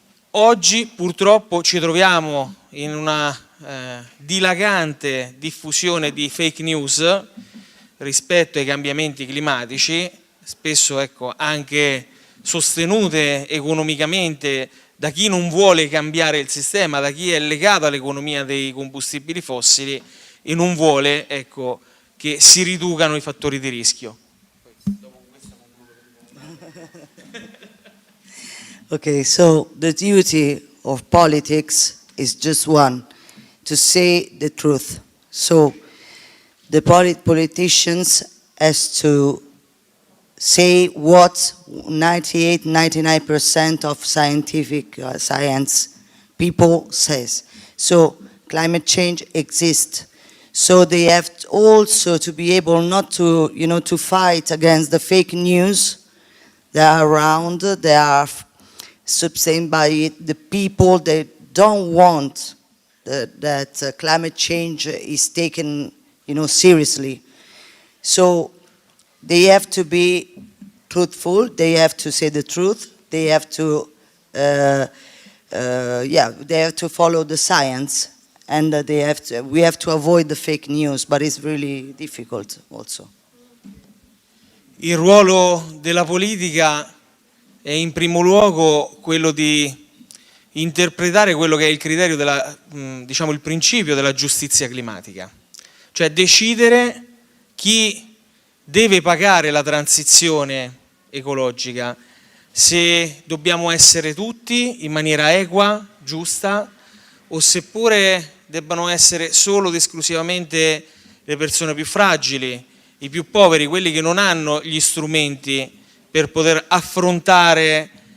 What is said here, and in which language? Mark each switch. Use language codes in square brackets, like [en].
[it] Oggi purtroppo ci troviamo in una dilagante diffusione di fake news rispetto ai cambiamenti climatici, spesso anche sostenute economicamente da chi non vuole cambiare il sistema, da chi è legato all'economia dei combustibili fossili e non vuole che si riducano i fattori di rischio. [en] Okay, so the duty of politics is just one, to say the truth. So the politicians has to say what 98-99% of scientific science people says. So climate change exists. So they have also to be able not to, to fight against the fake news that are around, they are sustained by it. The people, they don't want that climate change is taken, seriously. So they have to be truthful. They have to say the truth. They have to, they have to follow the science, and we have to avoid the fake news. But it's really difficult also. [it] Il ruolo della politica è in primo luogo quello di interpretare quello che è il criterio il principio della giustizia climatica, cioè decidere chi deve pagare la transizione ecologica, se dobbiamo essere tutti in maniera equa, giusta, o seppure debbano essere solo ed esclusivamente le persone più fragili, i più poveri, quelli che non hanno gli strumenti per poter affrontare